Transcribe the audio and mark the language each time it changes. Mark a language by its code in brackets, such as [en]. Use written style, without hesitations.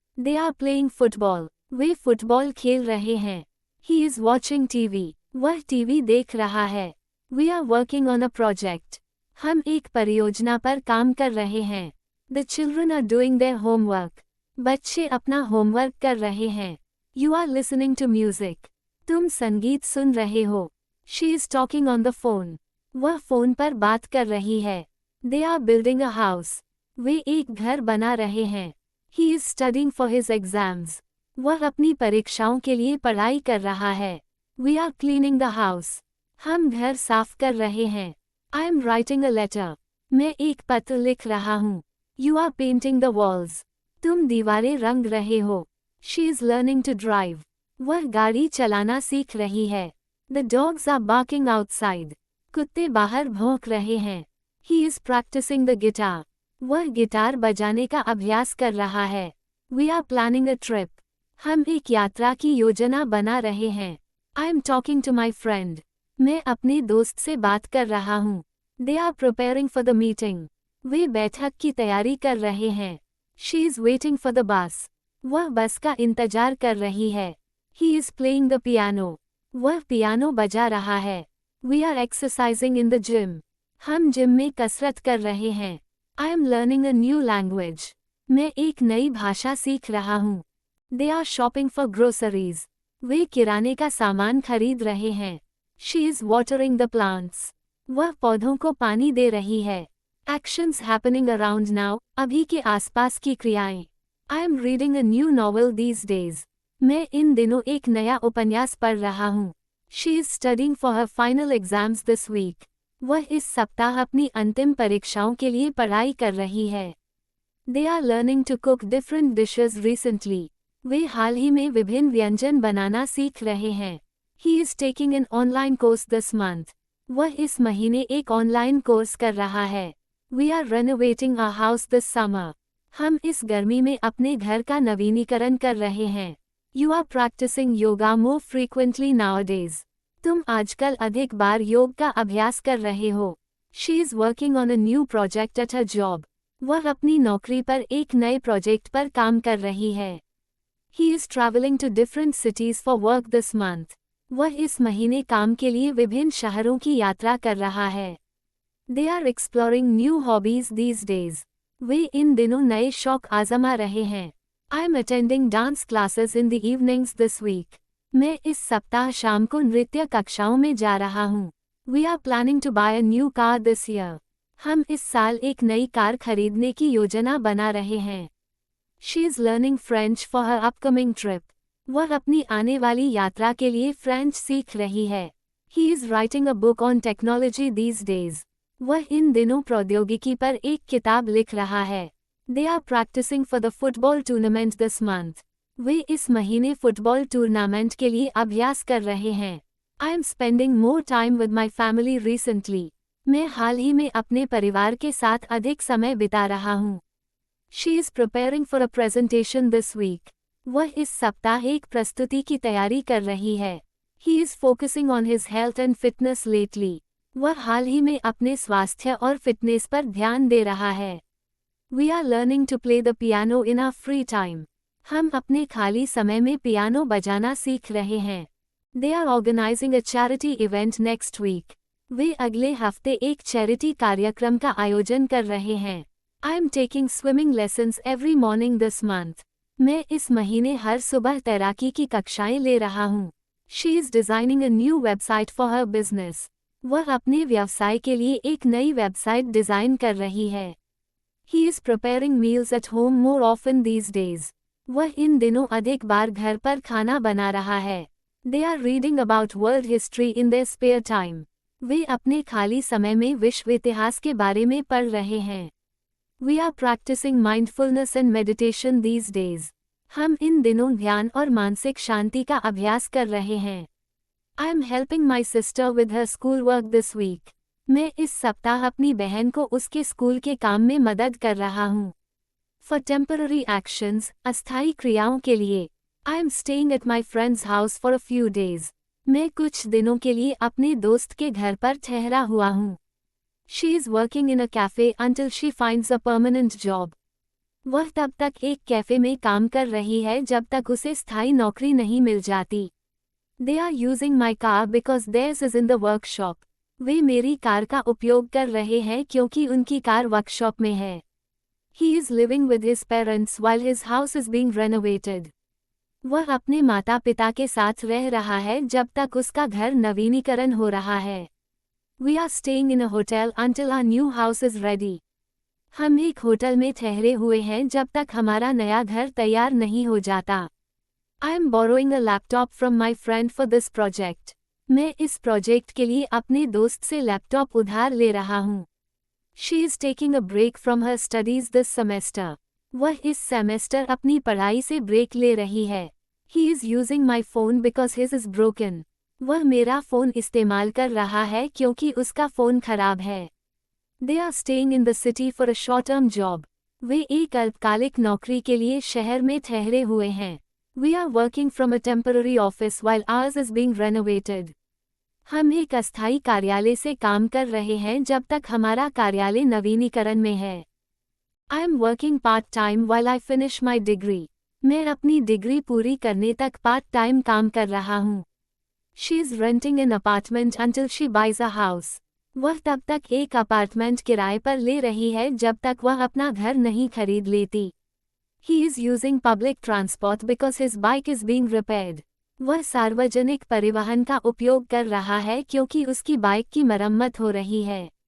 [en] They are playing football. [hi] Way football खेल रहे हैं. [en] He is watching TV. [hi] वह टीवी देख रहा है. [en] We are working on a project. [hi] हम एक परियोजना पर काम कर रहे हैं. [en] The children are doing their homework. [hi] बच्चे अपना होमवर्क कर रहे हैं. [en] You are listening to music. [hi] तुम संगीत सुन रहे हो. [en] She is talking on the phone. [hi] वह फोन पर बात कर रही है. [en] They are building a house. [hi] वे एक घर बना रहे हैं. [en] He is studying for his exams. [hi] वह अपनी परीक्षाओं के लिए पढ़ाई कर रहा है. [en] We are cleaning the house. [hi] हम घर साफ कर रहे हैं. [en] I am writing a letter. [hi] मैं एक पत्र लिख रहा हूँ. [en] You are painting the walls. [hi] तुम दीवारें रंग रहे हो. [en] She is learning to drive. [hi] वह गाड़ी चलाना सीख रही है. [en] The dogs are barking outside. [hi] कुत्ते बाहर भौंक रहे हैं. [en] He is practicing the guitar. [hi] वह गिटार बजाने का अभ्यास कर रहा है. [en] We are planning a trip. [hi] हम एक यात्रा की योजना बना रहे हैं. [en] I am talking to my friend. [hi] मैं अपने दोस्त से बात कर रहा हूँ. [en] They are preparing for the meeting. [hi] वे बैठक की तैयारी कर रहे हैं. [en] She is waiting for the bus. [hi] वह बस का इंतजार कर रही है. [en] He is playing the piano. [hi] वह पियानो बजा रहा है. [en] We are exercising in the gym. [hi] हम जिम में कसरत कर रहे हैं. [en] I am learning a new language. [hi] मैं एक नई भाषा सीख रहा हूँ. [en] They are shopping for groceries. [hi] वे किराने का सामान खरीद रहे हैं. [en] She is watering the plants. [hi] वह पौधों को पानी दे रही है. [en] Actions happening around now. [hi] अभी के आसपास की क्रियाएं. [en] I am reading a new novel these days. [hi] मैं इन दिनों एक नया उपन्यास पढ़ रहा हूँ. [en] She is studying for her final exams this week. [hi] वह इस सप्ताह अपनी अंतिम परीक्षाओं के लिए पढ़ाई कर रही है. [en] They are learning to cook different dishes recently. [hi] वे हाल ही में विभिन्न व्यंजन बनाना सीख रहे हैं. [en] He is taking an online course this month. [hi] वह इस महीने एक ऑनलाइन कोर्स कर रहा है. [en] We are renovating our house this summer. [hi] हम इस गर्मी में अपने घर का नवीनीकरण कर रहे हैं. [en] You are practicing yoga more frequently nowadays. [hi] तुम आजकल अधिक बार योग का अभ्यास कर रहे हो. [en] She is working on a new project at her job. [hi] वह अपनी नौकरी पर एक नए प्रोजेक्ट पर काम कर रही है. [en] He is traveling to different cities for work this month. [hi] वह इस महीने काम के लिए विभिन्न शहरों की यात्रा कर रहा है. [en] They are exploring new hobbies these days. [hi] वे इन दिनों नए शौक आजमा रहे हैं. [en] I am attending dance classes in the evenings this week. [hi] मैं इस सप्ताह शाम को नृत्य कक्षाओं में जा रहा हूँ. [en] We are planning to buy a new car this year. [hi] हम इस साल एक नई कार खरीदने की योजना बना रहे हैं. [en] She is learning French for her upcoming trip. [hi] वह अपनी आने वाली यात्रा के लिए फ्रेंच सीख रही है. [en] He is writing a book on technology these days. [hi] वह इन दिनों प्रौद्योगिकी पर एक किताब लिख रहा है. [en] They are practicing for the football tournament this month. [hi] वे इस महीने फुटबॉल टूर्नामेंट के लिए अभ्यास कर रहे हैं. [en] I am spending more time with my family recently. [hi] मैं हाल ही में अपने परिवार के साथ अधिक समय बिता रहा हूँ. [en] She is preparing for a presentation this week. [hi] वह इस सप्ताह एक प्रस्तुति की तैयारी कर रही है. [en] He is focusing on his health and fitness lately. [hi] वह हाल ही में अपने स्वास्थ्य और फिटनेस पर ध्यान दे रहा है. [en] We are learning to play the piano in our free time. [hi] हम अपने खाली समय में पियानो बजाना सीख रहे हैं. [en] They are organizing a charity event next week. [hi] वे अगले हफ्ते एक चैरिटी कार्यक्रम का आयोजन कर रहे हैं. [en] I am taking swimming lessons every morning this month. [hi] मैं इस महीने हर सुबह तैराकी की कक्षाएं ले रहा हूँ. [en] She is designing a new website for her business. [hi] वह अपने व्यवसाय के लिए एक नई वेबसाइट डिज़ाइन कर रही है. [en] He is preparing meals at home more often these days. [hi] वह इन दिनों अधिक बार घर पर खाना बना रहा है. [en] They are reading about world history in their spare time. [hi] वे अपने खाली समय में विश्व इतिहास के बारे में पढ़ रहे हैं. [en] We are practicing mindfulness and meditation these days. [hi] हम इन दिनों ध्यान और मानसिक शांति का अभ्यास कर रहे हैं. [en] I am helping my sister with her schoolwork this week. [hi] मैं इस सप्ताह अपनी बहन को उसके स्कूल के काम में मदद कर रहा हूँ. [en] For temporary actions, [hi] अस्थायी क्रियाओं के लिए. [en] I am staying at my friend's house for a few days. [hi] मैं कुछ दिनों के लिए अपने दोस्त के घर पर ठहरा हुआ हूँ. [en] She is working in a cafe until she finds a permanent job. [hi] वह तब तक एक कैफे में काम कर रही है जब तक उसे स्थायी नौकरी नहीं मिल जाती. [en] They are using my car because theirs is in the workshop. [hi] वे मेरी कार का उपयोग कर रहे हैं क्योंकि उनकी कार वर्कशॉप में है. [en] He is living with his parents while his house is being renovated. [hi] वह अपने माता पिता के साथ रह रहा है जब तक उसका घर नवीनीकरण हो रहा है. [en] We are staying in a hotel until our new house is ready. [hi] हम एक होटल में ठहरे हुए हैं जब तक हमारा नया घर तैयार नहीं हो जाता. [en] I am borrowing a laptop from my friend for this project. [hi] मैं इस प्रोजेक्ट के लिए अपने दोस्त से लैपटॉप उधार ले रहा हूँ. [en] She is taking a break from her studies this semester. [hi] वह इस सेमेस्टर अपनी पढ़ाई से ब्रेक ले रही है. [en] He is using my phone because his is broken. [hi] वह मेरा फ़ोन इस्तेमाल कर रहा है क्योंकि उसका फ़ोन खराब है. [en] They are staying in the city for a short-term job. [hi] वे एक अल्पकालिक नौकरी के लिए शहर में ठहरे हुए हैं. [en] We are working from a temporary office while ours is being renovated. [hi] हम एक अस्थायी कार्यालय से काम कर रहे हैं जब तक हमारा कार्यालय नवीनीकरण में है. [en] I am working part time while I finish my degree. [hi] मैं अपनी डिग्री पूरी करने तक पार्ट टाइम काम कर रहा हूँ. [en] She is renting an apartment until she buys a house. [hi] वह तब तक एक अपार्टमेंट किराए पर ले रही है जब तक वह अपना घर नहीं खरीद लेती. [en] He is using public transport because his bike is being repaired. [hi] वह सार्वजनिक परिवहन का उपयोग कर रहा है क्योंकि उसकी बाइक की मरम्मत हो रही है.